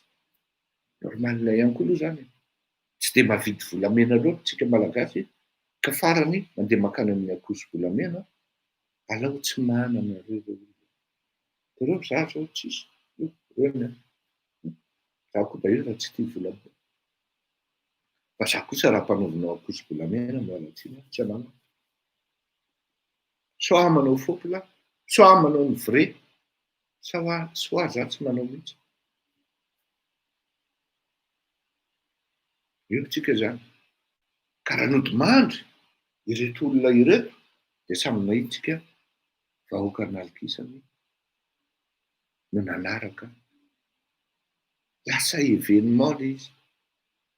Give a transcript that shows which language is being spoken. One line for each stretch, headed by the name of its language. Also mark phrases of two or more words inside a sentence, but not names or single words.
Malagasy: Normal ihany koa aloha zany. Tsy dia mahavidy volamena loatra tsika malagasy, ka farany mandeha makany amin'ny ankoso-bolamena, alao tsy manana reo. Reo za zao tsisy. Za koa da io raha tsy tia volamena. Fa za kosa raha mpanaovinao ankoso-bolamena miala tsiny tsy anamako. Soit manao
French: faux là,
Malagasy: soit manao ny vrai, soit za tsy manao mihitsy. Io tsika zany. Ka raha nody mandry ireto olona ireto dia samy mahitsika vahoaka nalokisany no nanaraka lasa événement izy.